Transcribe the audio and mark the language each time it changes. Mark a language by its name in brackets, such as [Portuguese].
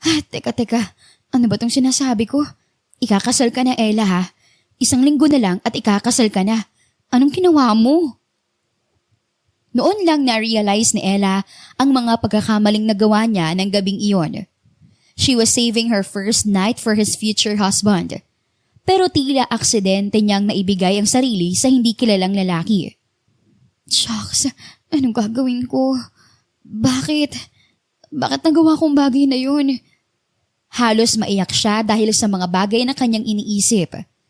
[Filipino] Teka, ano ba tong sinasabi ko? Ikakasal ka na, Ella ha. Isang linggo na lang at ikakasal ka na. Anong ginawa mo? Noon lang na-realize ni Ella ang mga pagkakamaling nagawa niya ng gabing iyon. [English] She was saving her first night for his future husband. [Filipino] Pero tila aksidente niyang naibigay ang sarili sa hindi kilalang lalaki. Shucks, anong gagawin ko? Bakit nagawa kong bagay na yun? Halos maiyak siya dahil sa mga bagay na kanyang iniisip.